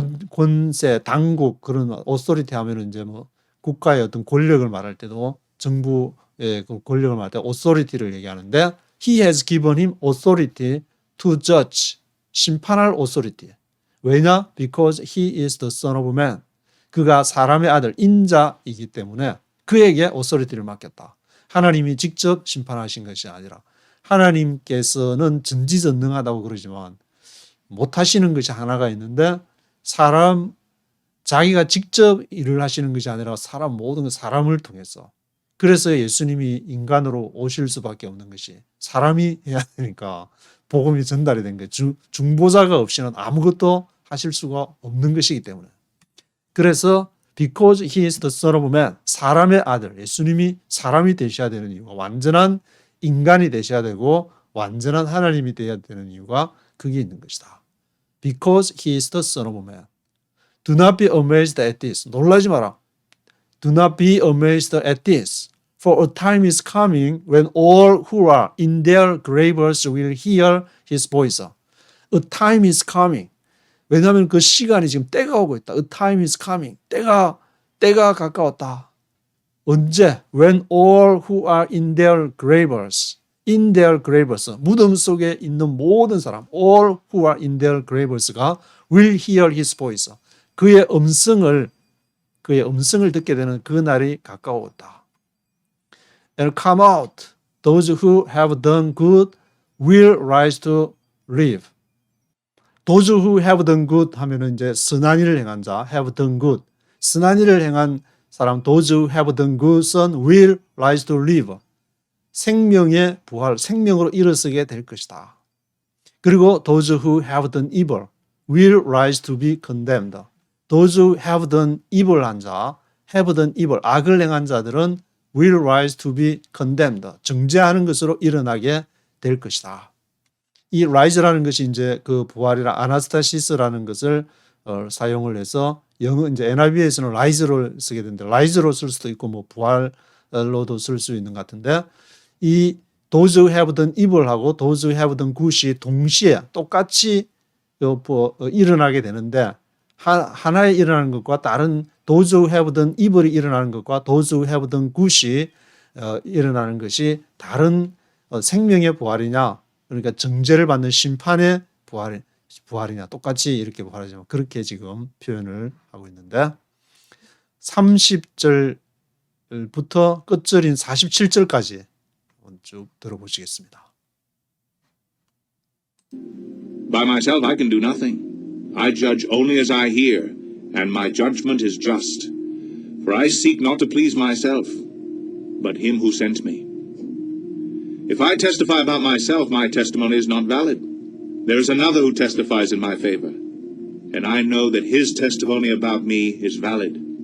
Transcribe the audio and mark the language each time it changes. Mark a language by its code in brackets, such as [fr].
[ko] 권세, 당국 그런 authority 하면은 이제 뭐 국가의 어떤 권력을 말할 때도 정부의 그 권력을 말할 때 authority를 얘기하는데 [en] he has given him authority to judge. [ko] 심판할 authority. 왜냐? [en] Because he is the son of man. [ko] 그가 사람의 아들, 인자이기 때문에 그에게 authority를 맡겼다. 하나님이 직접 심판하신 것이 아니라 하나님께서는 전지전능하다고 그러지만 못하시는 것이 하나가 있는데 자기가 직접 일을 하시는 것이 아니라 모든 사람을 통해서 그래서 예수님이 인간으로 오실 수밖에 없는 것이 사람이 해야 되니까 복음이 전달이 된 거예요. 중보자가 없이는 아무것도 하실 수가 없는 것이기 때문에. 그래서 [en] because he is the son of man, [ko] 사람의 아들, 예수님이 사람이 되셔야 되는 이유가 완전한 인간이 되셔야 되고 완전한 하나님이 되어야 되는 이유가 그게 있는 것이다. [en] Because he is the son of man. Do not be amazed at this. [ko] 놀라지 마라. [en] Do not be amazed at this. For a time is coming when all who are in their graves will hear his voice. A time is coming. [ko] 왜냐하면 그 시간이 지금 때가 오고 있다. [en] A time is coming. [ko] 때가 가까웠다. 언제? [en] When all who are in their graves. [ko] 무덤 속에 있는 모든 사람. [en] All who are in their graves가 will hear his voice. [ko] 그의 음성을 듣게 되는 그 날이 가까웠다. [en] And come out. Those who have done good will rise to live. Those who have done good [ko] 하면은 이제 선한 일을 행한 자, [en] have done good. [ko] 선한 일을 행한 사람, [en] those who have done good son will rise to live. [ko] 생명의 부활, 생명으로 일어서게 될 것이다. 그리고 [en] those who have done evil will rise to be condemned. Those who have done evil [ko] 한 자, [en] have done evil, [ko] 악을 행한 자들은 [en] will rise to be condemned. [ko] 정죄하는 것으로 일어나게 될 것이다. 이 rise라는 것이 이제 그 부활이라 아나스타시스라는 것을 사용을 해서 영어 이제 NIV에서는 rise를 쓰게 되는데 rise로 쓸 수도 있고 뭐 부활로도 쓸 수 있는 것 같은데 이 [en] those who have done evil [ko] 하고 [en] those who have done good [ko] 이 동시에 똑같이 일어나게 되는데 하나에 일어나는 것과 다른 [en] those who have done evil [ko] 이 일어나는 것과 [en] those who have done good [ko] 이 일어나는 것이 다른 생명의 부활이냐 그러니까 정죄를 받는 심판의 부활, 부활이냐 똑같이 이렇게 부활하지만 그렇게 지금 표현을 하고 있는데 30절부터 끝절인 47절까지 한번 쭉 들어보시겠습니다. [en] By myself I can do nothing. I judge only as I hear, and my judgment is just. For I seek not to please myself, but him who sent me. If I testify about myself, my testimony is not valid. There is another who testifies in my favor, and I know that his testimony about me is valid.